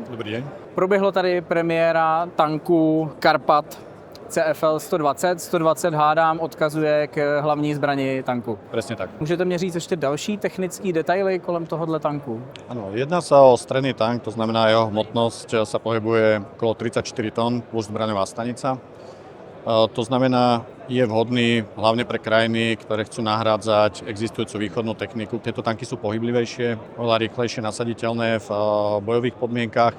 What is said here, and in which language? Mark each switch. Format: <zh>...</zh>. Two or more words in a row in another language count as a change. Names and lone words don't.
<sk>Dobrý deň.</sk> <cs>Proběhlo tady premiéra tanku Karpat CFL 120. 120 hádám odkazuje k hlavní zbrani tanku.</cs> <sk>Presne tak.</sk> <cs>Můžete mě říct ještě další technické detaily kolem tohohle tanku?</cs> <sk>Áno, jedná sa o stredný tank, to znamená jeho hmotnosť sa pohybuje okolo 34 tón plus zbraňová stanica. To znamená, je vhodný hlavne pre krajiny, ktoré chcú nahrádzať existujúcu východnú techniku. Tieto tanky sú pohyblivejšie, oveľa rýchlejšie nasaditeľné v bojových podmienkach.</sk>